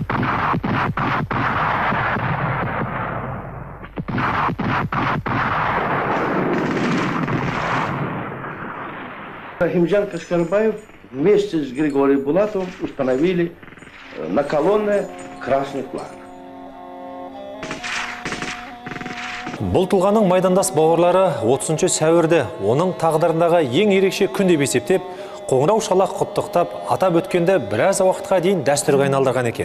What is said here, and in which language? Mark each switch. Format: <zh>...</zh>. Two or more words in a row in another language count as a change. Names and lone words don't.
<ru>Рахимжан Кашкарбаев вместе с Григорием Булатовым установили на колонне красный флаг.</ru> <kk>Бұл тұлғаның майдандас бауырлары 30 сәуірде оның тағдырындағы ең ерекше күн деп есептеп, қоңырау шалақ құттықтап, атап өткенде біраз уақытқа дейін дәстүрге айналдырған екен.</kk>